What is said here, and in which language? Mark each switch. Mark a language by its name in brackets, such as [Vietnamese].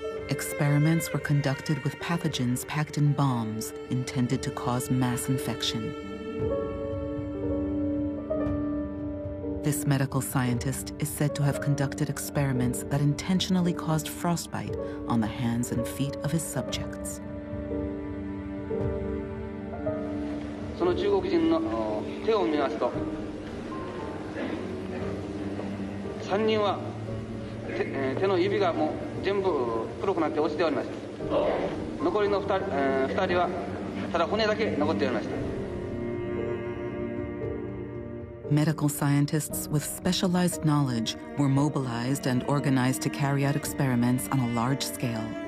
[English] Experiments were conducted with pathogens packed in bombs intended to cause mass infection. This medical scientist is said to have conducted experiments that intentionally caused frostbite on the hands and feet of his subjects. [Japanese] その中国人の手を見ますと、3人は手の指がもう全部黒くなって落ちておりました。残りの2人はただ骨だけ残っておりました。 [English] Medical scientists with specialized knowledge were mobilized and organized to carry out experiments on a large scale.